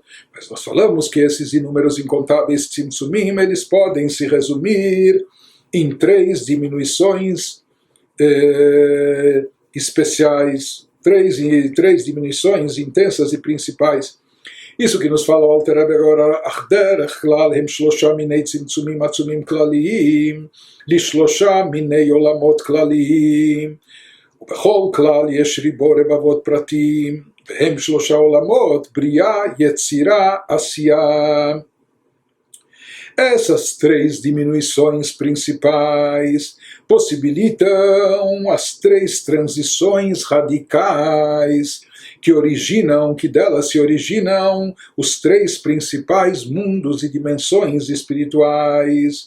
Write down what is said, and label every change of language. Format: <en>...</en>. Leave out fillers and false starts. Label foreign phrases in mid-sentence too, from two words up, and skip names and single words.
<pt>Mas nós falamos que esses inúmeros e incontáveis tzimtzumim, eles podem se resumir em 3 diminuições especiais, três diminuições intensas e principais. Isso que nos fala o Alter Rebbe agora,</pt> <he>אך דרך כלל הם 3 מיני צמצומים עצומים כלליים, ל3 מיני עולמות כלליים, ובכל כלל יש ריבו רבבות פרטים, והם 3 עולמות, בריאה, יצירה, עשייה.</he> <pt>Essas 3 diminuições principais possibilitam as 3 transições radicais que delas se originam os 3 principais mundos e dimensões espirituais.</pt>